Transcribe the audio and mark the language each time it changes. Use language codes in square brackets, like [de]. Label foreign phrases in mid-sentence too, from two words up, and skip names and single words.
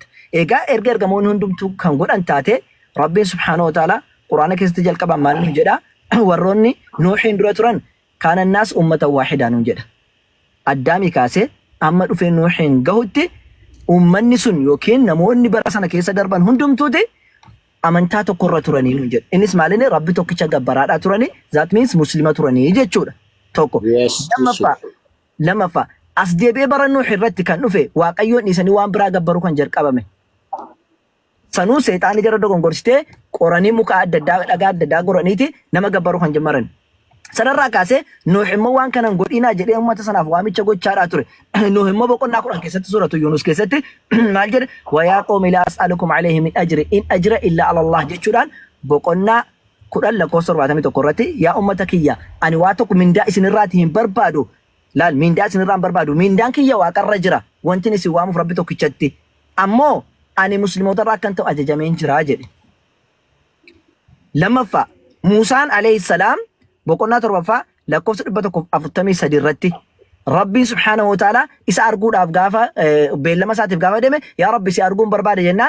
[om] Egaa erga ergamoonni hundumtuu kan godhan taate rabbiin [ar] سبحانه وتعالى [om] quraana keessatti jalqaban maal nu jedha warroonni Nuuxiin dura turan [ar] كان الناس أمة واحدة [om] nuun jedha. Addaamii kaasee amma dhufee Nuuxiin gahutti ummanni sun yookiin namoonni bara sana keessa darban hundumtuuti amantaa tokkorra turanii nuun jedha. Innis maalinni rabbi tokkicha gabbaraadhaa turanii [en] that means [om] muslima turanii jechuudha. Tokko. Lammaffaa as deebi'ee bara Nuux irratti kan dhufe waaqayyoon dhiisanii waan biraa gabbaruu kan jalqabame. Sanuu seexaanii jara dogongorsitee qoranii muka adda addaa dhagaa adda addaa goraniiti nama gabbaruu kan jalqaban. Sanarraa kaasee Nuux immoo waan kanan godhinaa jedhee uummata sanaaf waamicha gochaadhaa ture. Nuux immoo boqonnaa 10 keessatti suuratu Yunus keessatti maal jedhe [ar] ويا قوم لا أسألكم عليه من أجر إن أجري إلا على الله [om] jechuudhaan boqonnaa 10 lakkoofsa 71 irratti yaa uummata kiyya ani waa tokko mindaa isinirraati hin barbaadu laal mindaa isinirraa hin barbaadu mindaan kiyya waaqarra jira wanti isin waamuuf rabbi tokkichatti ammoo ani musliimoota irraa akkan ta'u ajajameen jira jedhe. Lammaffaa Muusaan [ar] عليه السلام [om] boqonnaa 7ffaa lakkoofsa 143 irratti rabbiin [ar] سبحانه وتعالى [om] isa arguudhaaf gaafa beellama isaatiif gaafa deeme yaa rabbi si arguun barbaade jennaan